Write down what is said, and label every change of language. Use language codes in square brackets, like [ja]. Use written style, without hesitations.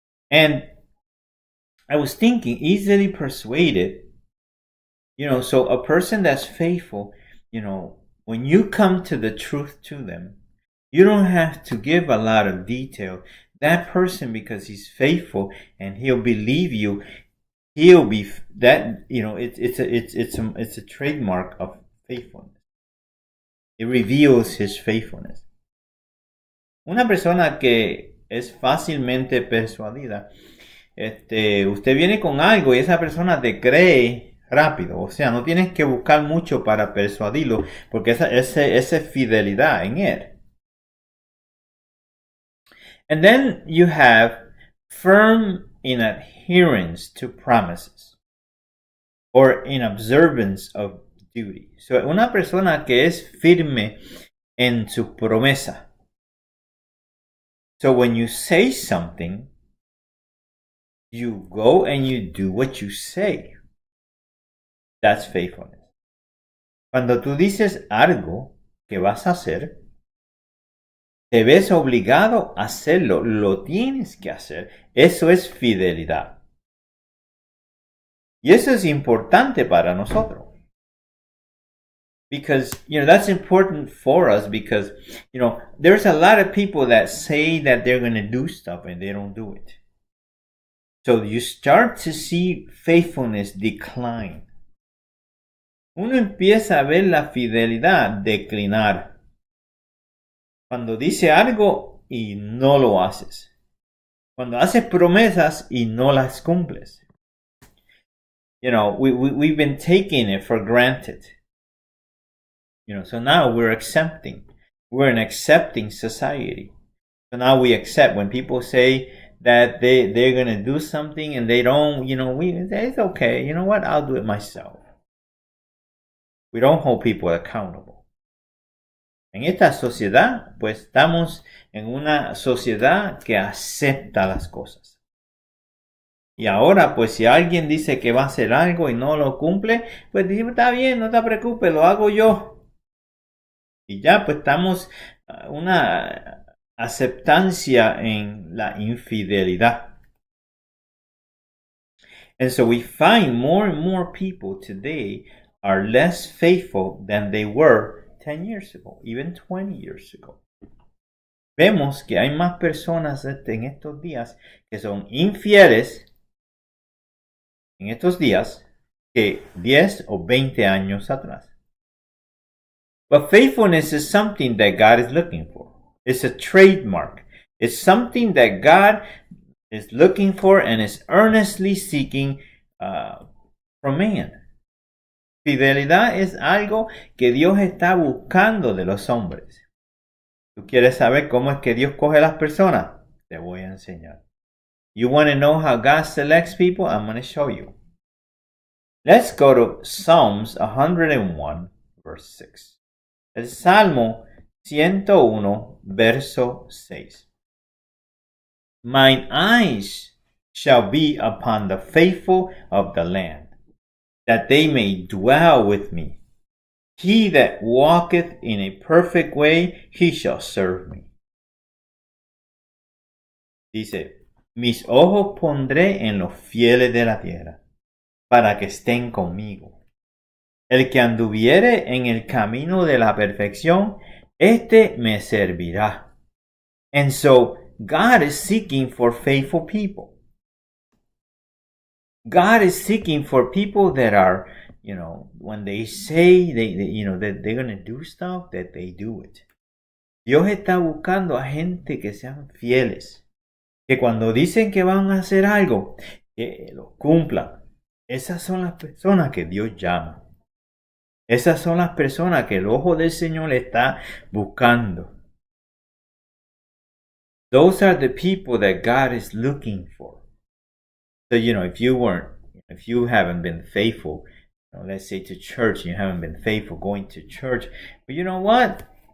[en] And I was thinking, easily persuaded, so a person that's faithful, when you come to the truth to them, you don't have to give a lot of detail. That person, because he's faithful and he'll believe you, he'll be that, it's a trademark of faithfulness. It reveals his faithfulness. [es] Una persona que es fácilmente persuadida, usted viene con algo y esa persona te cree rápido. O sea, no tienes que buscar mucho para persuadirlo, porque esa es fidelidad en él. [en] And then you have firm in adherence to promises or in observance of duty. [es] So, una persona que es firme en su promesa. [en] So when you say something, you go and you do what you say. That's faithfulness. [es] Cuando tú dices algo que vas a hacer, te ves obligado a hacerlo, lo tienes que hacer. Eso es fidelidad. Y eso es importante para nosotros. [en] Because, that's important for us because, there's a lot of people that say that they're going to do stuff and they don't do it. So you start to see faithfulness decline. [es] Uno empieza a ver la fidelidad declinar. Cuando dice algo y no lo haces. Cuando haces promesas y no las cumples. [en] We've been taking it for granted. So now we're accepting. We're an accepting society. So now we accept when people say that they're going to do something and they don't, it's okay. You know what? I'll do it myself. We don't hold people accountable. [es] En esta sociedad, pues estamos en una sociedad que acepta las cosas. Y ahora, pues si alguien dice que va a hacer algo y no lo cumple, pues dice, está bien, no te preocupes, lo hago yo. Y ya, pues estamos una aceptancia en la infidelidad. [en] And so we find more and more people today are less faithful than they were 10 years ago, even 20 years ago. [es] Vemos que hay más personas en estos días que son infieles en estos días que 10 o 20 años atrás. [en] But faithfulness is something that God is looking for. It's a trademark. It's something that God is looking for and is earnestly seeking from man. [es] Fidelidad es algo que Dios está buscando de los hombres. ¿Tú quieres saber cómo es que Dios coge a las personas? Te voy a enseñar. [en] You want to know how God selects people? I'm going to show you. Let's go to Psalms 101, verse 6. [es] El Salmo 101, verso 6. [en] Mine eyes shall be upon the faithful of the land, that they may dwell with me. He that walketh in a perfect way, he shall serve me. [es] Dice, mis ojos pondré en los fieles de la tierra, para que estén conmigo. El que anduviere en el camino de la perfección, este me servirá. [en] And so, God is seeking for faithful people. God is seeking for people that are, when they say that they're going to do stuff, that they do it. [es] Dios está buscando a gente que sean fieles. Que cuando dicen que van a hacer algo, que lo cumplan. Esas son las personas que Dios llama. Esas son las personas que el ojo del Señor está buscando. [en] Those are the people that God is looking for. So, if you haven't been faithful, let's say to church, you haven't been faithful going to church, but you know what?